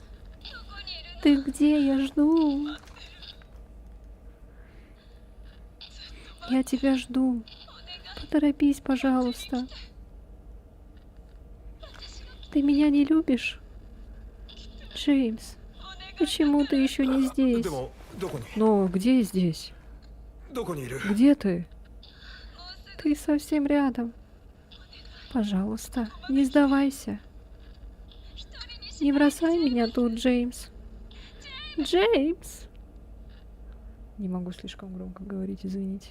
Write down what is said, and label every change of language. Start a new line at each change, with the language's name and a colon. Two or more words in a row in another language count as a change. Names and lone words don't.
Russian: Ты где? Я жду. Я тебя жду. Поторопись, пожалуйста. Ты меня не любишь? Джеймс, почему ты еще не
Japanese: で
Russian: здесь?
Japanese: もどこに
Russian: Но где здесь?
Japanese: どこにいる
Russian: Где ты? Ты совсем рядом. Пожалуйста, не сдавайся. Не бросай меня тут, Джеймс. Джеймс! Не могу слишком громко говорить, извините.